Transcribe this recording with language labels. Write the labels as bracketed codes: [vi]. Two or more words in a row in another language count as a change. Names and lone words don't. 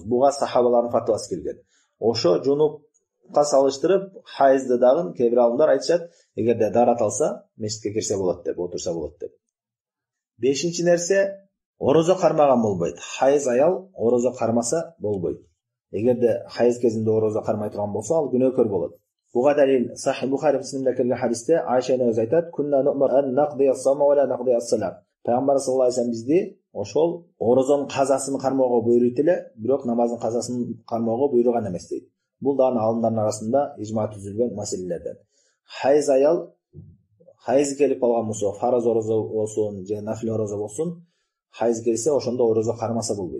[ky] Буга сахабалардын фатвасы келген. Ошо жунуп салыштырып, хайызды дагы кээ бир алымдар айтышат, эгерде дарат алса, мешитке кирсе болот деп, отурса болот деп. Бешинчи нерсе, орозо кармаган болбойт. Хайыз аял орозо кармаса болбойт. Эгерде хайыз кезинде орозо кармай турган болсо, ал күнөөкөр болот. Буга далил Sahih Bukhari Muslim'de келген хадисте Айша энебиз айтат: [ar] "كنا نؤمر أن نقضي الصوم ولا نقضي الصلاة." [ky] Peygamber [ar] صلى الله عليه وسلم [ky] bizdi ошол орозонун казасын кармоого буйруйт эле, бирок намаздын казасын кармоого буйруган эмес дейт. Бул дагы алымдардын арасында ижма түзүлгөн маселелерден. Хайыз аял хайыз келип калган болсо, фарыз орозо болсун же нафил орозо болсун, хайыз келсе ошондо орозо кармаса болбойт.